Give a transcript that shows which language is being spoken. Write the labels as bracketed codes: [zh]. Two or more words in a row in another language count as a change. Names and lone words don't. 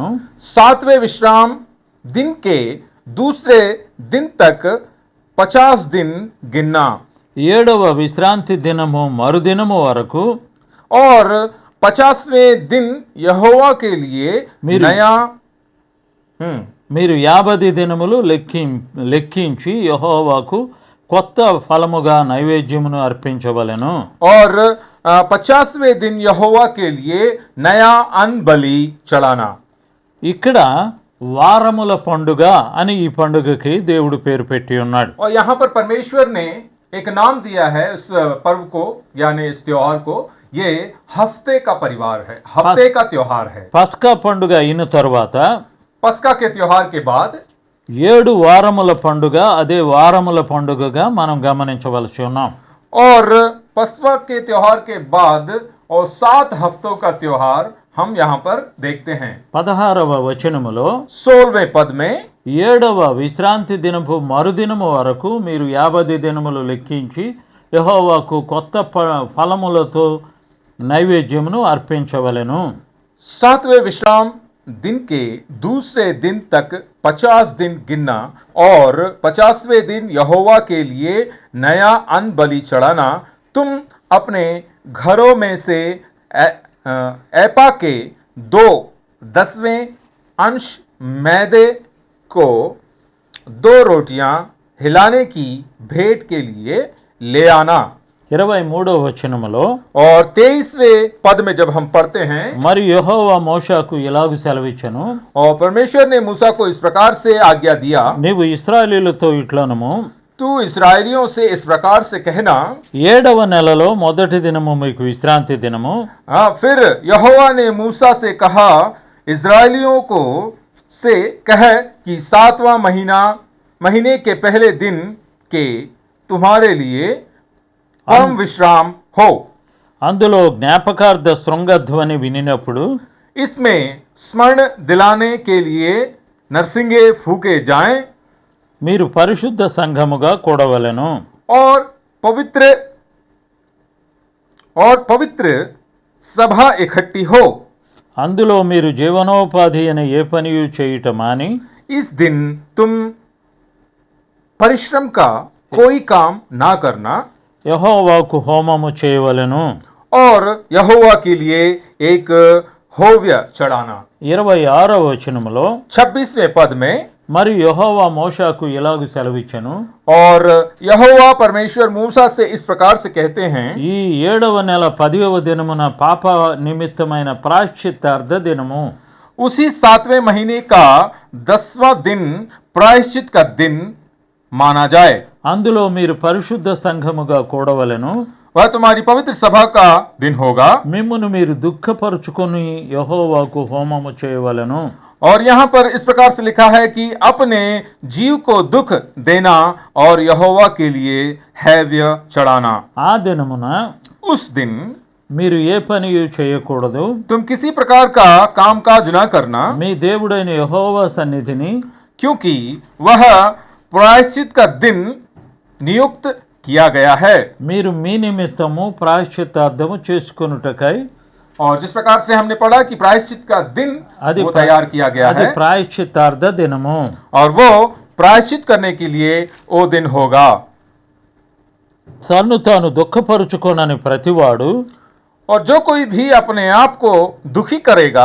[hi] 7वें विश्राम दिन के दूसरे दिन तक 50 दिन गिनना। [te] 7వ విశ్రాంతి దినము మరుదినము వరకు [hi] और 50वें दिन यहोवा के लिए नया [te] మీరు 50 దినములు లెక్కించి యెహోవాకు కొత్త ఫలముగా నైవేద్యమును అర్పించవలెను. [hi] और 50वें दिन यहोवा के लिए नया अन्न बलि चढ़ाना। [te] ఇక్కడ వారముల పండుగ అని ఈ పండుగకి దేవుడు పేరు పెట్టి ఉన్నాడు. [hi] और यहाँ पर परमेश्वर ने एक नाम दिया है इस पर्व को यानी इस त्योहार को, ये हफ्ते का परिवार है, हफ्ते का त्योहार है। [te] పస్కా పండుగ అయిన తర్వాత [hi] पस्का के त्योहार के बाद [te] 7 వారముల పండుగ అదే వారముల పండుగగా మనం గమనించవలసి ఉన్నాం. [hi] और पस्का के त्योहार के बाद और 7 हफ्तों का त्योहार हम यहाँ पर देखते हैं। [te] 16వ వచనములో [hi] 16वें पद में [te] 7వ విశ్రాంతి దినపు మరుదినము వరకు మీరు 50 దినములు లెక్కించి యెహోవాకు కొత్త ఫలములతో నైవేద్యమును అర్పించవలెను. [hi] 7वें विश्राम दिन के दूसरे दिन तक 50 दिन गिनना और 50वें दिन यहोवा के लिए नया अन्न बलि चढ़ाना। तुम अपने घरों में से एपा के 2/10 अंश मैदे को 2 रोटियां हिलाने की भेंट के लिए ले आना। [te] 23వ వచనములో [hi] और 23वें पद में जब हम पढ़ते हैं, [te] మరి యెహోవా మోషేకు ఇలాగు సెలవిచ్చెను, [hi] और परमेश्वर ने मूसा को इस प्रकार से आज्ञा दिया, [te] నీవు ఇశ్రాయేలీయులతో ఇట్లనము, [hi] तू इसराइलियों से इस प्रकार से कहना, [te] 7వ నెలలో మొదటి దినము మీకు విశ్రాంతి దినము, [hi] फिर यहोवा ने मूसा से कहा, इसराइलियों को से कह कि 7वां महीने के पहले दिन के तुम्हारे लिए परम विश्राम हो। [te] అందులో జ్ఞాపకార్థ శృంగధ్వని వినినప్పుడు [hi] इसमें स्मरण दिलाने के लिए नरसिंगे फूके जाएं [te] మీరు పరిశుద్ధ సంఘముగా కూడవలెను. [hi] और पवित्र सभा इकट्ठी हो। [te] అందులో మీరు జీవనోపాధి అనే ఏ పనియు చేయుట మాని [hi] इस दिन तुम परिश्रम का कोई काम ना करना [te] యెహోవాకు హోమము చేయవలెను. [hi] और यहोवा के लिए एक होव्य चढ़ाना। [te] 26వ వచనములో [hi] 26वें पद में, [te] మరి యెహోవా మోషేకు ఇలాగు సెలవిచ్చెను, [hi] और यहोवा परमेश्वर मूसा से इस प्रकार से कहते हैं, [te] ఈ 7వ నెల 10వ దినమున పాప నిమిత్తమైన ప్రాయశ్చిత్తార్థ దినము, [hi] उसी 7वें महीने का 10वां दिन प्रायश्चित का दिन माना जाए। [te] అందులో మీరు పరిశుద్ధ సంఘముగా కూడవలెను. [hi] वह तुम्हारी पवित्र सभा का दिन होगा। [te] మిమ్మును మీరు దుఃఖపరుచుకొని యెహోవాకు హోమము చేయవలెను. [hi] और यहाँ पर इस प्रकार से लिखा है कि अपने जीव को दुख देना और यहोवा के लिए हैव्य चढ़ाना। [te] ఆ దినమున [hi] उस दिन [te] మీరు ఏ పనియు చేయకూడదు. [hi] तुम किसी प्रकार का कामकाज न करना, [te] మీ దేవుడైన యెహోవా సన్నిధిని [hi] क्योंकि वह प्रायश्चित का दिन नियुक्त किया गया है। [te] మీరు మీ నిమిత్తము ప్రాయశ్చిత్తార్థము చేసుకొనుటకై [hi] और जिस प्रकार से हमने पढ़ा कि प्रायश्चित का दिन [te] అది [hi] वो तैयार किया गया [te] అది [hi] है, [te] ప్రాయశ్చిత్తార్థ దినము. [hi] और वो प्रायश्चित करने के लिए वो दिन होगा। [te] తన్ను తాను దుఃఖపరుచుకోనని ప్రతివాడు [hi] और जो कोई भी अपने आप को दुखी करेगा